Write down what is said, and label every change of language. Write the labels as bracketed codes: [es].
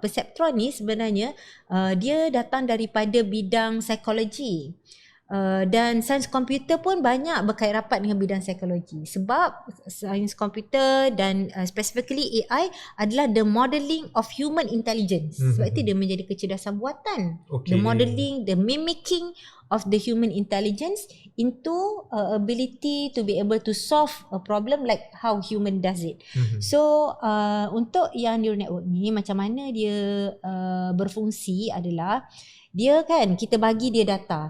[ms] Perseptron ni sebenarnya dia datang daripada bidang psikologi. Dan sains komputer pun banyak berkait rapat dengan bidang psikologi, sebab sains komputer dan specifically AI adalah [en] the modelling of human intelligence. [ms] Sebab itu dia menjadi kecerdasan buatan. [en] The modelling, the mimicking of the human intelligence into ability to be able to solve a problem like how human does it. [ms] So untuk yang neural network ni macam mana dia berfungsi adalah dia kan kita bagi dia data.